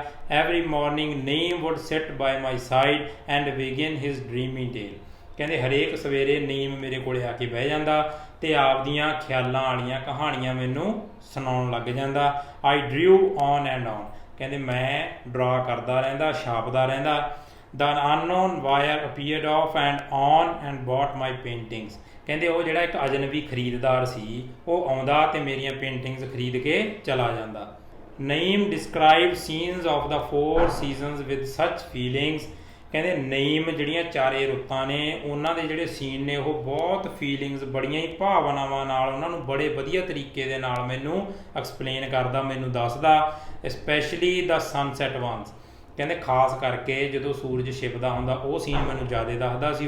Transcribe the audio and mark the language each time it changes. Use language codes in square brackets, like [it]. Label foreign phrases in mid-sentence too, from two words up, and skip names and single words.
[en] every morning ਨੇਮ would sit by my side and begin his dreamy tale, [pa] ਕਹਿੰਦੇ ਹਰੇਕ ਸਵੇਰੇ ਨੇਮ ਮੇਰੇ ਕੋਲੇ ਆ ਕੇ ਬਹਿ ਜਾਂਦਾ ਤੇ ਆਪਦੀਆਂ ਖਿਆਲਾਂ ਵਾਲੀਆਂ ਕਹਾਣੀਆਂ ਮੈਨੂੰ ਸੁਣਾਉਣ ਲੱਗ ਜਾਂਦਾ। [en] I drew on and on, [pa] ਕਹਿੰਦੇ ਮੈਂ ਡਰਾ ਕਰਦਾ ਰਹਿੰਦਾ, ਛਾਪਦਾ ਰਹਿੰਦਾ। [en] The unknown buyer appeared off and on and bought my paintings, [pa] ਕਹਿੰਦੇ ਉਹ ਜਿਹੜਾ ਇੱਕ ਅਜਨਬੀ ਖਰੀਦਦਾਰ ਸੀ ਉਹ ਆਉਂਦਾ ਤੇ ਮੇਰੀਆਂ ਪੇਂਟਿੰਗਸ ਖਰੀਦ ਕੇ ਚਲਾ ਜਾਂਦਾ। [en] ਨਈਮ describe scenes of the 4 seasons with such feelings, [pa] ਕਹਿੰਦੇ ਨਈਮ ਜਿਹੜੀਆਂ ਚਾਰੇ ਰੁੱਤਾਂ ਨੇ ਉਹਨਾਂ ਦੇ ਜਿਹੜੇ ਸੀਨ ਨੇ ਉਹ ਬਹੁਤ ਫੀਲਿੰਗਸ, ਬੜੀਆਂ ਹੀ ਭਾਵਨਾਵਾਂ ਨਾਲ ਉਹਨਾਂ ਨੂੰ ਬੜੇ ਵਧੀਆ ਤਰੀਕੇ ਦੇ ਨਾਲ ਮੈਨੂੰ ਐਕਸਪਲੇਨ ਕਰਦਾ, ਮੈਨੂੰ ਦੱਸਦਾ। [en] specially the sunset ones, [pa] ਕਹਿੰਦੇ ਖਾਸ ਕਰਕੇ ਜਦੋਂ ਸੂਰਜ ਛਿਪਦਾ ਹੁੰਦਾ ਉਹ ਸੀਨ ਮੈਨੂੰ ਜ਼ਿਆਦਾ ਦੱਸਦਾ ਸੀ।